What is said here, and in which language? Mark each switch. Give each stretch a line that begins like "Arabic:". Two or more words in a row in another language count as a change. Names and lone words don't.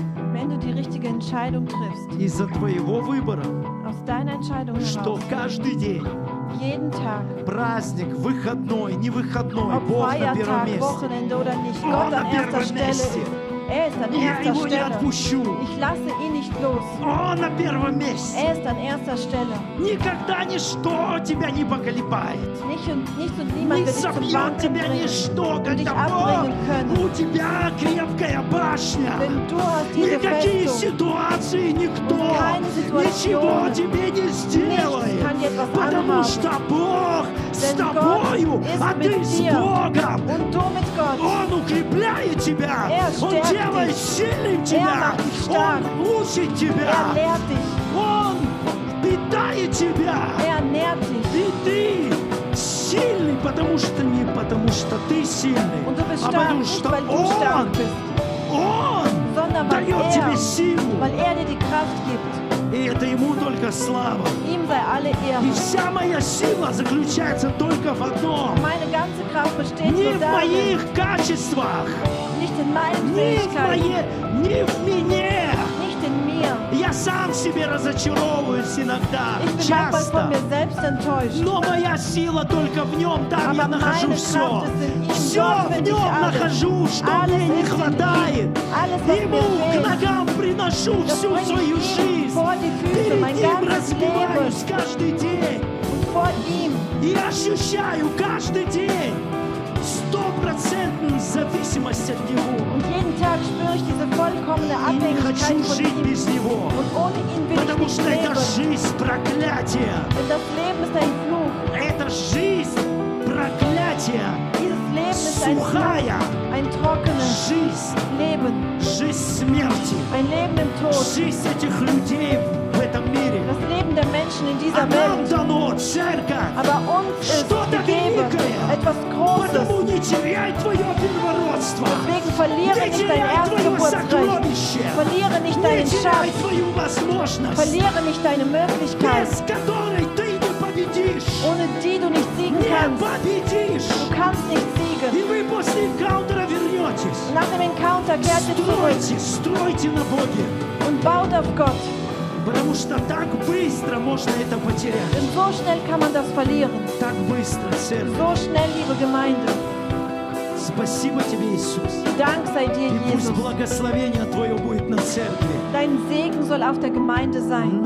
German: Wenn du die richtige Entscheidung triffst,
Russian: из-за твоего выбора,
German: aus deiner Entscheidung
Russian: что
German: heraus,
Russian: каждый день,
German: jeden Tag,
Russian: праздник, выходной, не выходной,
German: ob
Russian: Бог на первом
German: Feiertag,
Russian: месте.
German: Wochenende oder nicht,
Russian: Он
German: Gott
Russian: на
German: an erster
Russian: первом
German: Stelle
Russian: месте.
German: ist. Er ist an
Russian: Я
German: erster
Russian: его не
German: Stelle.
Russian: отпущу.
German: Ich lasse ihn nicht los.
Russian: Он на первом месте.
German: Er ist an erster Stelle.
Russian: Никогда ничто тебя не поколебает.
German: Nichts und
Russian: Не
German: niemand wird dich zum
Russian: собьет
German: Wanken
Russian: тебя
German: bringen.
Russian: ничто,
German: und dich
Russian: когда
German: abbringen können.
Russian: у тебя крепкая башня.
German: Denn du hast diese
Russian: Никакие
German: Festung.
Russian: ситуации, никто
German: Keine Situation.
Russian: ничего тебе не
German: Nichts
Russian: сделает.
German: kann dir etwas
Russian: Потому
German: anhaben.
Russian: что Бог с
German: Denn Gott
Russian: тобою,
German: ist
Russian: а
German: mit
Russian: ты с
German: dir.
Russian: Богом.
German: Und du mit Gott.
Russian: Он укрепляет тебя, Он
German: stärkt
Russian: делает
German: dich.
Russian: сильным тебя,
German: macht dich stark.
Russian: Он учит
German: Er
Russian: тебя,
German: lehrt dich.
Russian: Он питает тебя.
German: Er nährt dich.
Russian: И ты сильный, потому что не потому что ты сильный,
German: Und du bist
Russian: а
German: stark,
Russian: потому
German: nicht
Russian: что
German: weil du stark
Russian: Он,
German: bist,
Russian: Он
German: sondern weil
Russian: дает тебе силу.
German: weil er dir die Kraft gibt.
Russian: И это Ему только слава.
German: Ihm sei alle Ehre.
Russian: И вся моя сила заключается только в одном.
German: Meine ganze Kraft besteht
Russian: Не
German: nur
Russian: в
German: darin,
Russian: моих качествах,
German: nicht in meinen
Russian: не в
German: Fähigkeiten,
Russian: не в мне.
German: nicht in mir.
Russian: Я сам в себе разочаровываюсь иногда,
German: Ich bin manchmal von
Russian: часто.
German: mir selbst enttäuscht.
Russian: Но моя сила только в Нем, там я
German: Aber
Russian: нахожу
German: meine
Russian: все.
German: Kraft ist in ihm,
Russian: Все
German: dort
Russian: в
German: finde ich
Russian: Нем
German: alles.
Russian: нахожу, что
German: Alles
Russian: мне не
German: ist in
Russian: хватает.
German: ihm. Alles, was
Russian: Ему
German: mir
Russian: к
German: fehlt.
Russian: ногам приношу
German: Das
Russian: всю
German: bringe
Russian: свою
German: ich ihm
Russian: жизнь.
German: vor die Füße,
Russian: Перед
German: mein
Russian: Ним
German: ganzes
Russian: разбиваюсь
German: Leben.
Russian: каждый день.
German: Und vor ihm.
Russian: И ощущаю каждый день 100% зависимость от Него.
German: Und jeden Tag spüre ich diese vollkommene
Russian: И не
German: Abhängigkeit
Russian: хочу
German: von
Russian: жить
German: ihm.
Russian: без Него.
German: Und ohne ihn will ich
Russian: Потому
German: nicht
Russian: что это
German: leben.
Russian: жизнь проклятия.
German: Denn das Leben ist ein Fluch.
Russian: Это жизнь проклятия.
German: Dieses Leben ist
Russian: сухая
German: ein trockenes
Russian: жизнь,
German: Leben,
Russian: жизнь смерти,
German: ein Leben im Tod.
Russian: жизнь этих людей в этом мире.
German: Das Leben der Menschen in dieser
Russian: А нам
German: Welt.
Russian: дано, церковь,
German: Aber uns ist
Russian: что-то
German: gegeben
Russian: великое.
German: etwas Großes.
Russian: Потому не теряй твое первородство.
German: Deswegen verliere
Russian: Не
German: nicht dein
Russian: теряй твое
German: Erstgeburtsrecht.
Russian: сокровище.
German: Verliere nicht
Russian: Не
German: deinen
Russian: теряй
German: Schatz.
Russian: твою возможность,
German: Verliere nicht deine Möglichkeit,
Russian: без которой ты не победишь.
German: ohne die du nicht siegen
Russian: Не
German: kannst.
Russian: победишь.
German: Du kannst nicht siegen.
Russian: И вы после энкаунтера вернетесь.
German: Und nach dem Encounter kehrt ihr zurück
Russian: Стройте на Боге.
German: und baut auf Gott.
Russian: Потому что так быстро можно это потерять.
German: Denn so schnell kann man das verlieren.
Russian: Так быстро, церковь.
German: So schnell, liebe Gemeinde.
Russian: Спасибо тебе, Иисус.
German: Dank sei dir,
Russian: И пусть
German: Jesus.
Russian: благословение Твое будет на церкви,
German: Dein Segen soll auf der Gemeinde sein,